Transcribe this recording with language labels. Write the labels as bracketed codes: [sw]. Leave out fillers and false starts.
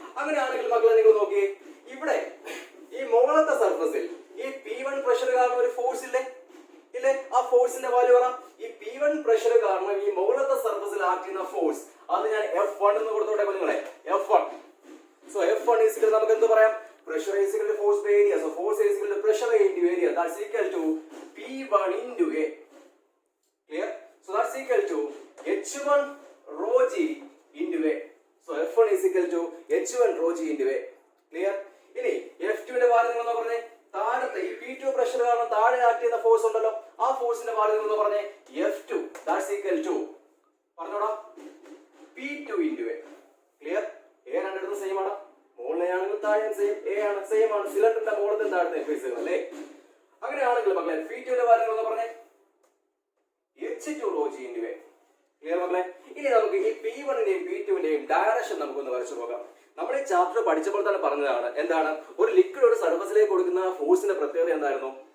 [ml] അങ്ങനെയാണെങ്കിൽ മക്കളെ നിങ്ങൾ നോക്കിയേ, ഇവിടെ ഈ മുകളത്തെ സർഫസിൽ ഈ P1 പ്രഷർ കാരണം ഒരു ഫോഴ്സ് ഇല്ലേ, ഇല്ലേ? ആ ഫോഴ്സിന്റെ വാല്യൂ പറ. ഈ P1 പ്രഷർ കാരണം ഈ മുകളത്തെ സർഫസിൽ ആക്ട് ചെയ്യുന്ന ഫോഴ്സ് അത് ഞാൻ F1 എന്ന് കൊടുത്തോട്ടെ കുഞ്ഞുങ്ങളെ, F1. സോ F1 ഈസിക്കൽ നമുക്ക് എന്ത് പറയാം? [en] Pressure is equal to force by area. So force is equal to pressure into area. That's equal to P1 into A. Clear? So that's equal to H1 rho g into A. So F1 is equal to H1 rho g into A. Clear? [ml] ഇനി F2 ന്റെ value നിങ്ങൾ പറഞ്ഞേ, താഴത്തെ ഈ P2 pressure കാരണം താഴെ act ചെയ്യുന്ന force ഉണ്ടല്ലോ, ആ ഫോഴ്സിന്റെ വാല്യൂ നിങ്ങൾ പറഞ്ഞേ F2. [en] That's equal to [ml] പറഞ്ഞോടാ [en] P2 into A. Clear? [ml] A രണ്ടിടത്തും സെയിം ആണ്. മുകളിലാണെങ്കിൽ താഴെ സെയിം, എ ആണ് സെയിം ആണ്. സിലിണ്ടറിന്റെ മുകളിലത്തെ താഴത്തെ ഫേസുകൾ അല്ലേ? അങ്ങനെയാണെങ്കിൽ മക്കളെ P2 ന്റെ വാല്യൂ എന്ന് പറഞ്ഞേ [en] H2 rho g into A. [ml] Clear മക്കളെ? ഇനി നമുക്ക് ഈ P1 ന്റെയും P2 ന്റെയും ഡയറക്ഷൻ നമുക്കൊന്ന് വരച്ചു നോക്കാം. നമ്മൾ ഈ ചാപ്റ്റർ പഠിച്ചപ്പോൾ തന്നെ പറഞ്ഞതാണ്, എന്താണ് ഒരു ലിക്വിഡ് ഒരു സർഫസിലേക്ക് കൊടുക്കുന്ന ഫോഴ്സിന്റെ പ്രത്യേകത എന്തായിരുന്നു?